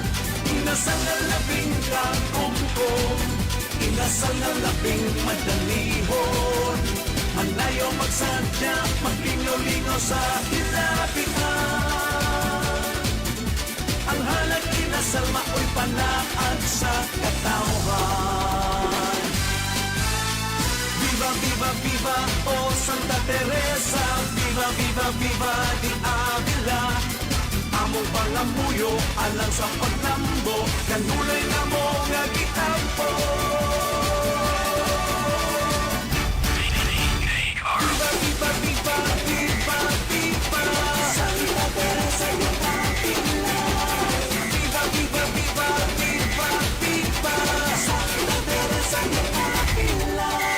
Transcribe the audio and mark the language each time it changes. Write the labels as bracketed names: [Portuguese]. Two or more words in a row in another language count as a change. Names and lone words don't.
[Cebuano] Inasal na labing kagumkum, inasal na labing madalihon. Manayo magsadya, maglingaw-lingaw sa hilabihan. Ang halag inasal mao'y panaad sa katawhan. [Spanish] Viva, viva, viva, oh Santa Teresa. Viva, viva, viva, di Avila. [Cebuano] Among pangamuyo, alang sa paglambo, kanulay na mo nga gitampo. [Spanish] Viva, viva, viva, viva, viva, Santa Teresa di Avila. Viva, viva, viva, viva, viva, Santa Teresa de Avila.